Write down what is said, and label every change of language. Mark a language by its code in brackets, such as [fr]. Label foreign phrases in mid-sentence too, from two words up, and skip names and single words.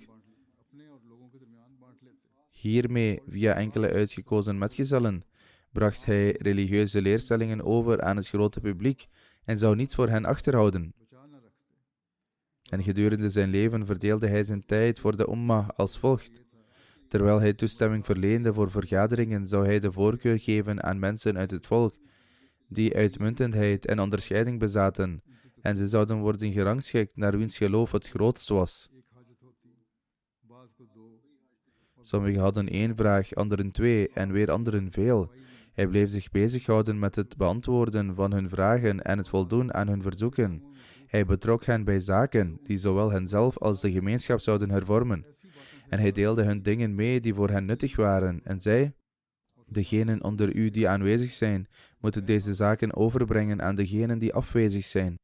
[ur] अपने और लोगों के दरमियान बांट लेते. [nl] Hiermee, via enkele uitgekozen metgezellen, bracht hij religieuze leerstellingen over aan het grote publiek en zou niets voor hen achterhouden. [ur] बचा न रखते. [nl] En gedurende zijn leven verdeelde hij zijn tijd voor de ummah als volgt. Terwijl hij toestemming verleende voor vergaderingen, zou hij de voorkeur geven aan mensen uit het volk, die uitmuntendheid en onderscheiding bezaten, en ze zouden worden gerangschikt naar wiens geloof het grootst was. [ur] एक हाजत होती, बाज को 2. [nl] Sommigen hadden 1 vraag, anderen 2 en weer anderen veel. Hij bleef zich bezighouden met het beantwoorden van hun vragen en het voldoen aan hun verzoeken. Hij betrok hen bij zaken die zowel henzelf als de gemeenschap zouden hervormen. En hij deelde hun dingen mee die voor hen nuttig waren en zei: Degenen onder u die aanwezig zijn, moeten deze zaken overbrengen aan degenen die afwezig zijn.